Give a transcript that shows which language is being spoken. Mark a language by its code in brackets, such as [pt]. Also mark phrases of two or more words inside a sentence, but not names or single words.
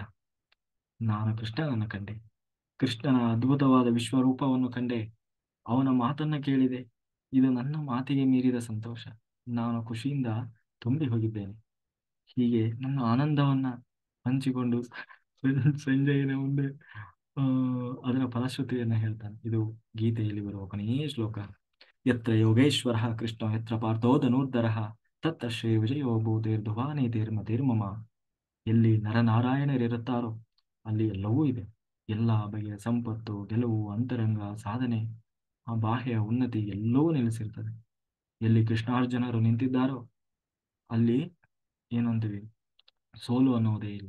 [kn] ನಾನು ಕೃಷ್ಣನನ್ನು ಕಂಡೆ, ಕೃಷ್ಣನ ಅದ್ಭುತವಾದ ವಿಶ್ವರೂಪವನ್ನು ಕಂಡೆ, ಅವನ ಮಾತನ್ನ ಕೇಳಿದೆ. ಇದು ನನ್ನ ಮಾತಿಗೆ ಮೀರಿದ ಸಂತೋಷ. ನಾನು ಖುಷಿಯಿಂದ ತುಂಬಿ ಹೋಗಿದ್ದೇನೆ. ಹೀಗೆ ನನ್ನ ಆನಂದವನ್ನ ಹಂಚಿಕೊಂಡು ಸಂಜಯನ ಮುಂದೆ ಅದರ ಫಲಶ್ರುತಿಯನ್ನ ಹೇಳ್ತಾನೆ. ಇದು ಗೀತೆಯಲ್ಲಿ ಬರುವ ಕೊನೆಯ ಶ್ಲೋಕ. [sa] ಯತ್ರ ಯೋಗೇಶ್ವರ ಕೃಷ್ಣ ಯತ್ರ ಪಾರ್ಥೋ ಧನುರ್ಧರ ತತ್ತ ಶ್ರೀ ವಿಜಯೋ ಭೂತೇರ್ಧುವಾನೇತೇರ್ಮತೇರ್ಮಮ. [kn] ಎಲ್ಲಿ ನರನಾರಾಯಣರಿರುತ್ತಾರೋ ಅಲ್ಲಿ ಎಲ್ಲವೂ ಇದೆ. ಎಲ್ಲ ಬಗೆಯ ಸಂಪತ್ತು, ಗೆಲುವು, ಅಂತರಂಗ ಸಾಧನೆ, ಆ ಬಾಹ್ಯ ಉನ್ನತಿ ಎಲ್ಲವೂ ನೆಲೆಸಿರ್ತದೆ. ಎಲ್ಲಿ ಕೃಷ್ಣಾರ್ಜುನರು ನಿಂತಿದ್ದಾರೋ ಅಲ್ಲಿ ಏನಂತೀವಿ, ಸೋಲು ಅನ್ನೋದೇ ಇಲ್ಲ.